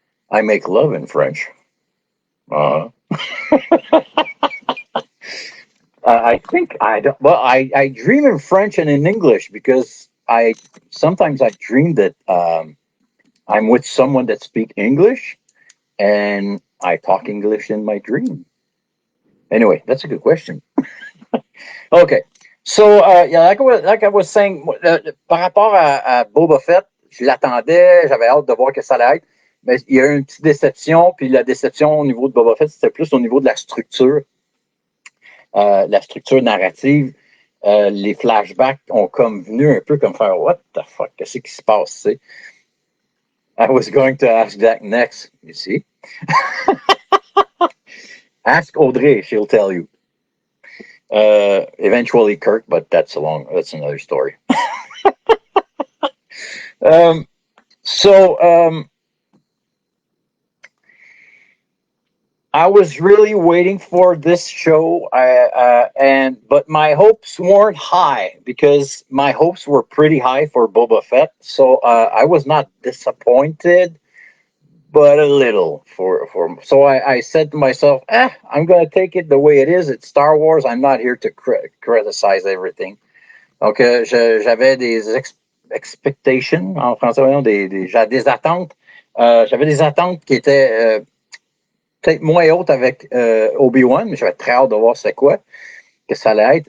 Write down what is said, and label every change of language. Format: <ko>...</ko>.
<en>I make love in French. Uh, I think I don't. Well, I dream in French and in English because I sometimes I dream that I'm with someone that speaks English and I talk English in my dream. Anyway, that's a good question. Okay. So, yeah, like I was saying,</en> <fr>par rapport à Boba Fett, je l'attendais, j'avais hâte de voir que ça allait être. Mais il y a eu une petite déception, puis la déception au niveau de Boba Fett, c'était plus au niveau de la structure narrative. Les flashbacks ont comme venu un peu comme faire</fr> <en>What the fuck,</en> <fr>qu'est-ce qui se passe, tu sais?</fr> <en>I was going to ask that next, you see. Ask Audrey, she'll tell you. Eventually Kirk, but that's another story. um, so I was really waiting for this show, but my hopes weren't high because my hopes were pretty high for Boba Fett. So I was not disappointed, but a little so I said to myself, I'm gonna take it the way it is. It's Star Wars. I'm not here to criticize everything.</en> <fr>Donc j'avais des expectations en français, j'avais des attentes. J'avais des attentes qui étaient peut-être moins hautes avec Obi-Wan, mais j'avais très hâte de voir c'est quoi que ça allait être.</fr>